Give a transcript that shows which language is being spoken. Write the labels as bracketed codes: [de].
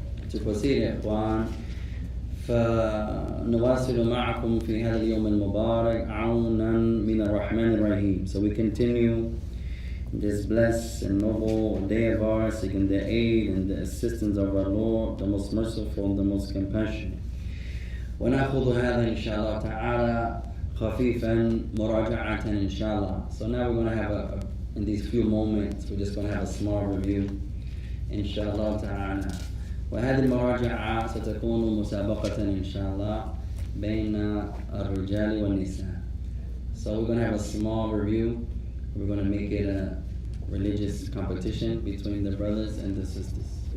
[ar] To proceed, إخوان, فنواصل معكم في هذا اليوم المبارك عونا من الرحمن الرحيم. [en] So we continue this blessed and noble day of ours, seeking the aid and the assistance of our Lord, the most merciful and the most compassionate. [ar] ونأخذ هذا إن شاء الله تعالى خفيفا مراجعة إن شاء الله. [en] So now we're going to have in these few moments, we're just going to have a small review إن شاء الله تعالى. [ar] وهذه المراجعة ستكون مسابقة إن شاء الله بين الرجال والنساء. [en] So we're going to have a small review. We're going to make it a religious competition between the brothers and the sisters.